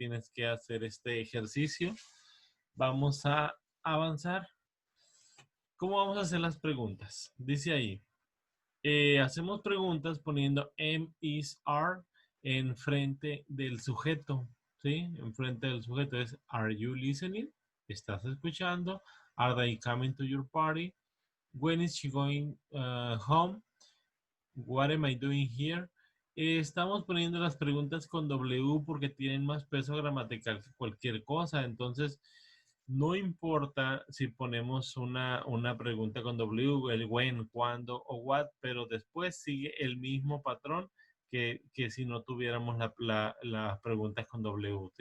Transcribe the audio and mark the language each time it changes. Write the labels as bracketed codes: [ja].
[es] Tienes que hacer este ejercicio. Vamos a avanzar. ¿Cómo vamos a hacer las preguntas? Dice ahí, hacemos preguntas poniendo am, is, are en frente del sujeto, ¿sí? En frente del sujeto es, [en] are you listening? [es] ¿Estás escuchando? [en] Are they coming to your party? When is she going home? What am I doing here? [es] Estamos poniendo las preguntas con W porque tienen más peso gramatical que cualquier cosa. Entonces, no importa si ponemos una pregunta con W, el when, cuándo o what, pero después sigue el mismo patrón que si no tuviéramos las preguntas con W.